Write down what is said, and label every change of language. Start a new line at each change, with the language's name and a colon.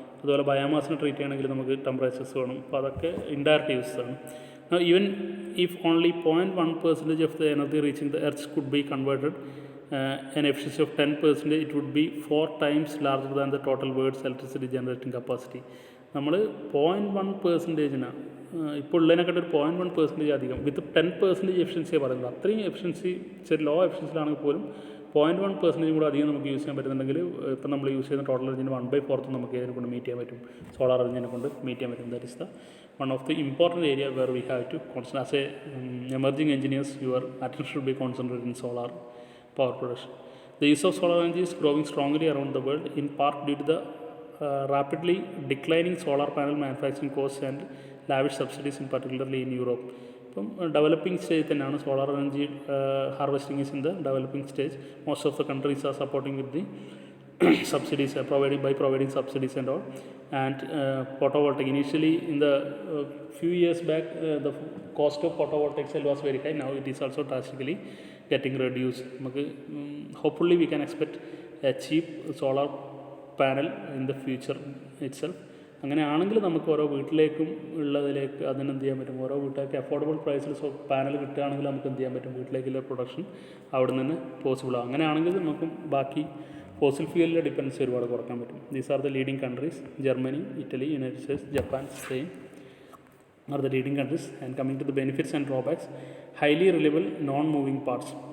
Malayalam: അതുപോലെ ബയോമാസിനെ ട്രീറ്റ് ചെയ്യണമെങ്കിൽ നമുക്ക് ടെമ്പറേച്ചേഴ്സ് വേണം. അപ്പോൾ അതൊക്കെ ഇൻഡയറക്റ്റ് യൂസസ് ആണ്.
English: Even if only 0.1% of the energy reaching the earth could be converted an efficiency of 10%, it would be 4 times larger than the total world's electricity generating capacity.
Malayalam: നമ്മൾ 0.1%, ഇപ്പോൾ ഉള്ളതിനെക്കാട്ട് ഒരു 0.1% അധികം വിത്ത് 10% എഫിഷ്യൻസിയാണ് പറയുന്നത്. അത്രയും എഫിഷ്യൻസി ചെറിയ ലോ എഫിഷ്യൻസിലാണെങ്കിൽ പോലും 0.1% കൂടെ അധികം നമുക്ക് യൂസ് ചെയ്യാൻ പറ്റുന്നുണ്ടെങ്കിൽ ഇപ്പം നമ്മൾ യൂസ് ചെയ്യുന്ന ടോട്ടൽ എനർജിൻ്റെ 1/4 നമുക്ക് ഇതിനെ കൊണ്ട് മീറ്റ് ചെയ്യാൻ പറ്റും, സോളാർ എനർജിനെ കൊണ്ട് മീറ്റ് ചെയ്യാൻ പറ്റും.
English: That is the one of the important area where we have to concentrate. As a emerging engineers, your attention should be concentrated in solar power production. The use of solar energy is growing strongly around the world, in part due to the rapidly declining solar panel manufacturing costs and lavish subsidies, in particularly in Europe.
Malayalam: ഇപ്പം developing stage തന്നെയാണ്
English: Solar energy harvesting is in the developing stage. Most of the countries are supporting with the subsidies, providing subsidies and all. And photovoltaic, initially in the few years back, the cost of photovoltaic cell was very high. Now it is also drastically getting reduced. Hopefully we can expect a cheap solar panel in the future itself.
Malayalam: അങ്ങനെയാണെങ്കിൽ നമുക്ക് ഓരോ വീട്ടിലേക്കും ഉള്ളതിലേക്ക് അതിനെന്ത് ചെയ്യാൻ പറ്റും, ഓരോ വീട്ടിലേക്ക് affordable പ്രൈസിൽ പാനൽ കിട്ടുകയാണെങ്കിൽ നമുക്ക് എന്ത് ചെയ്യാൻ പറ്റും, വീട്ടിലേക്കുള്ള പ്രൊഡക്ഷൻ അവിടെ നിന്ന് പോസിബിളാണ്. അങ്ങനെയാണെങ്കിൽ നമുക്കും ബാക്കി ഫോസിൽ ഫ്യൂവലിലെ ഡിപ്പെൻഡൻസി ഒരുപാട് കുറയ്ക്കാൻ പറ്റും.
English: These are the leading countries. Germany, Italy, United States, Japan, Spain are the leading countries. And coming to the benefits and drawbacks, highly reliable no moving parts.